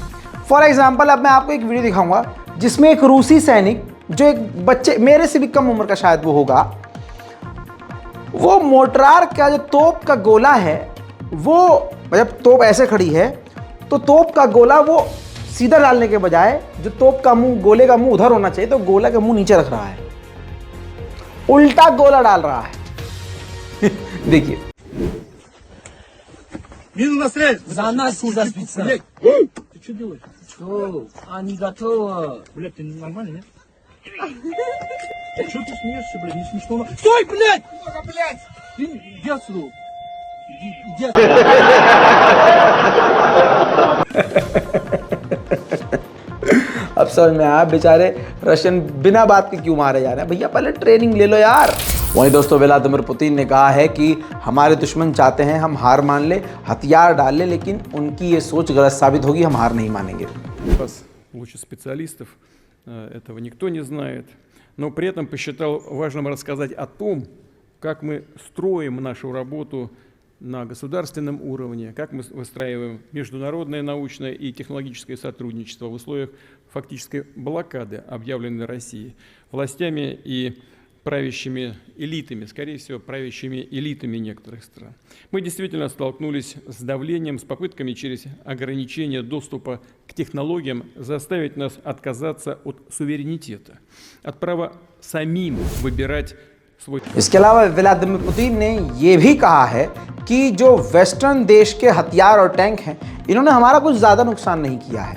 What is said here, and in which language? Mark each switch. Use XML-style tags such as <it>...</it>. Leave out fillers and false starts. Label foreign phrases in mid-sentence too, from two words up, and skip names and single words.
<en>For example,</en> <hi>अब मैं आपको एक वीडियो दिखाऊंगा जिसमें एक रूसी सैनिक, जो एक बच्चे मेरे से भी कम उम्र का शायद वो होगा, वो मोर्टार का जो तोप का गोला है, वो जब तोप ऐसे खड़ी है तो तोप का गोला वो सीधा डालने के बजाय जो तोप का मुंह, गोले का मुंह उधर होना चाहिए, तो गोला का मुंह नीचे रख रहा है, उल्टा गोला डाल रहा है। देखिए।</hi> <ru>За нас не за спеца. Ты что делаешь? Что? А, не готово. Блядь, ты нормально, нет? Что ты смеешься, блядь? Не смешно. Стой, блядь! Блядь! Ты иди отсюда. Иди</ru> <hi>अब समझ में आया बेचारे रशियन बिना बात के क्यों मारे जा रहे हैं। भैया पहले ट्रेनिंग ले लो यार। वहीं दोस्तों व्लादिमीर पुतिन ने कहा है कि हमारे दुश्मन चाहते हैं हम हार मान ले, हथियार डाल ले, लेकिन उनकी ये सोच गलत साबित होगी, हम हार नहीं मानेंगे।</hi> <ru>Лучше специалистов, этого никто не знает, но при этом посчитал важным рассказать о том, как мы строим нашу работу на государственном уровне, как мы выстраиваем международное научное и технологическое сотрудничество в условиях фактической блокады, объявленной Россией властями и правящими элитами, скорее всего, правящими элитами некоторых стран. Мы действительно столкнулись с давлением, с попытками через ограничение доступа к технологиям заставить нас отказаться от суверенитета, от права самим выбирать свой.</ru> <hi>इसके अलावा व्लादिमीर पुतिन ने ये भी कहा है कि जो वेस्टर्न देश के हथियार और टैंक हैं, इन्होंने हमारा कुछ ज़्यादा नुकसान नहीं किया है।</hi>